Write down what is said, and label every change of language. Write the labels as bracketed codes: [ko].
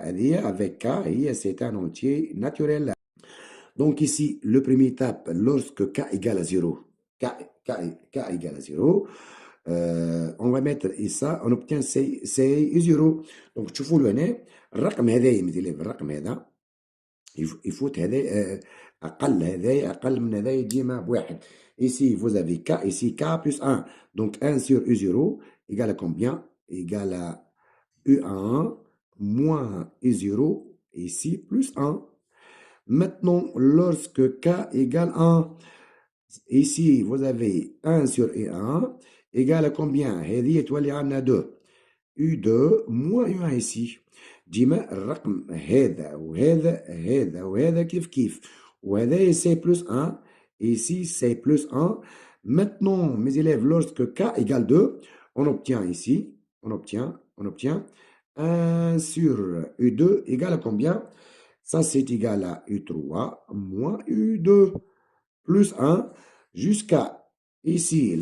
[fr] Avec K, c'est un entier naturel. Donc ici, le premier étape, lorsque K égale à 0, K égale à 0, on va mettre ça, on obtient C 0. [ar] Donc, تشوفوا له هنا الرقم هذايا مثلا الرقم هذا يفوت هذا اقل هذايا اقل من هذايا ديما بواحد. [fr] Ici, vous avez K, ici K plus 1. Donc 1 sur U0 égale à combien? Égale à U1 moins U0, ici plus 1. Maintenant, lorsque K égale 1, ici, vous avez 1 sur U1 égale à combien? [ar] هذه تولي عندنا 2. [fr] U2 moins U1 ici. [ar] ديما الرقم هذا وهذا كيف كيف. [fr] وهذا c'est plus 1. Ici, c'est plus 1. Maintenant, mes élèves, lorsque K égale 2, on obtient ici, on obtient 1 sur U2 égale à combien? Ça, c'est égal à U3 moins U2 plus 1 jusqu'à ici.